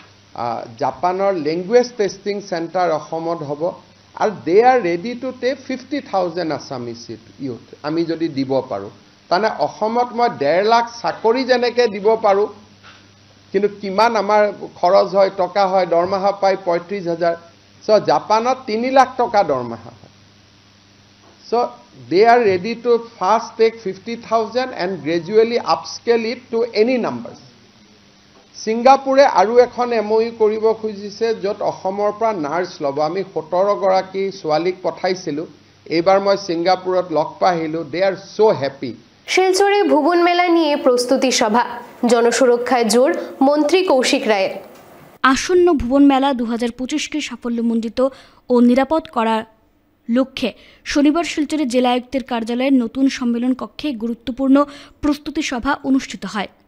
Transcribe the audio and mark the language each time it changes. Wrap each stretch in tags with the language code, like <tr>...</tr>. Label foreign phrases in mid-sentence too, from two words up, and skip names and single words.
<en>জাপানৰ language testing center</en> <as>অসমত হ'ব আৰু</as> <en>they are ready to take 50,000 Assamese youth.</en> <as>আমি যদি দিব পাৰোঁ, তাৰমানে অসমত মই 1.5 লাখ চাকৰি যেনেকৈ দিব পাৰোঁ, কিন্তু কিমান আমাৰ খৰচ হয়, টকা হয়, দৰমহা পায় 35,000। চ' জাপানত 3 লাখ টকা দৰমহা হয়।</as> <en>চ' they are ready to first take 50,000 and gradually upscale it to any numbers.</en> <as>ছিংগাপুৰে আৰু এখন MOU কৰিব খুজিছে, য'ত অসমৰ পৰা নাৰ্ছ ল'ব। আমি 17 গৰাকী ছোৱালীক পঠাইছিলোঁ। এইবাৰ মই ছিংগাপুৰত লগ পাই আহিলোঁ।</as> <en>they are so happy.</en> <bn>শিলচরে ভুবন মেলা নিয়ে প্রস্তুতি সভা, জনসুরক্ষায় জোর মন্ত্রী কৌশিক রায়ের। আসন্ন ভুবন মেলা 2025কে সাফল্যমণ্ডিত ও নিরাপদ করার লক্ষ্যে শনিবার শিলচরে জেলা আয়ুক্তের কার্যালয়ের নতুন সম্মেলন কক্ষে গুরুত্বপূর্ণ প্রস্তুতি সভা অনুষ্ঠিত হয়।</bn>